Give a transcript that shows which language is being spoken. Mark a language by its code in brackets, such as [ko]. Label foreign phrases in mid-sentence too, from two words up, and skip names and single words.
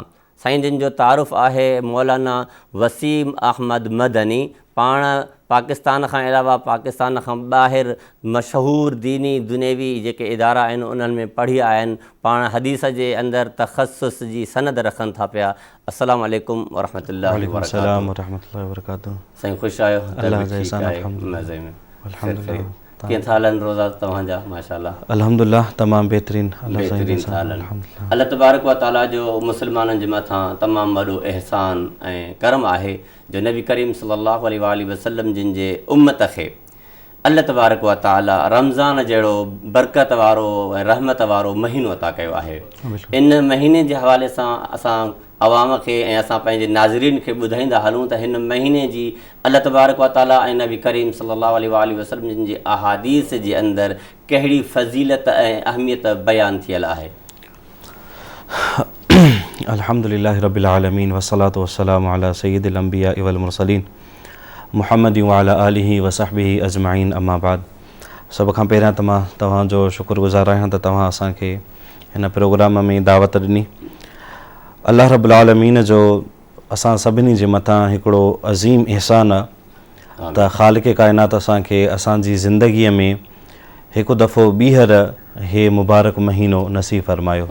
[sd] साईं जिन जो तारुफ़ आहे मौलाना वसीम अहमद मदनी। पाण पाकिस्तान खां अलावा पाकिस्तान खां ॿाहिरि मशहूरु दीनी दुनियावी जेके इदारा आहिनि उन्हनि में पढ़ी आया आहिनि। पाण हदीस जे अंदरि तख़स्सुस जी सनद रखनि था पिया। [ar] السلام عليكم ورحمة الله वबरकातुहू। [sd] साईं ख़ुशि आहियो? मज़े में। कीअं था हलनि रोज़ा तव्हांजा? माशाअल्लाह अल्हम्दुलिल्लाह तमामु बहितरीन था हलनि। [ar] الله تبارك وتعالى [sd] जो मुसलमाननि जे मथां तमामु वॾो अहसान ऐं करम आहे जो नबी करीम [ar] صلى الله عليه وسلم [sd] जिन जे उम्मत खे [ar] الله تبارك وتعالى [sd] रमज़ान जहिड़ो बरकत वारो ऐं रहमत वारो महीनो अता कयो आहे। इन महीने जे हवाले सां असां अवाम खे ऐं असां पंहिंजे नाज़रीन खे ॿुधाईंदा हलूं त हिन महीने जी [ar] الله تبارك وتعالى [sd] ऐं नबी करीम [ar] صلى الله عليه وسلم [sd] जिन जी अहादीस जे अंदरि कहिड़ी फ़ज़ीलत ऐं अहमियत बयानु थियल आहे। [ar] الحمد لله رب العالمين والصلاة والسلام على سيد الأنبياء والمرسلين محمد وعلى آله وصحبه أجمعين، أما بعد. [sd] सभ खां पहिरियां त मां तव्हांजो शुक्रगुज़ार आहियां त तव्हां असांखे हिन प्रोग्राम में दावत ॾिनी। [ar] الله رب العالمين [sd] जो असां सभिनी जे मथां हिकिड़ो अज़ीम एहसान आहे त ख़ालिक़ काइनात असांखे असांजी ज़िंदगीअ में हिकु दफ़ो ॿीहर हे मुबारक महीनो नसीब फ़रमायो।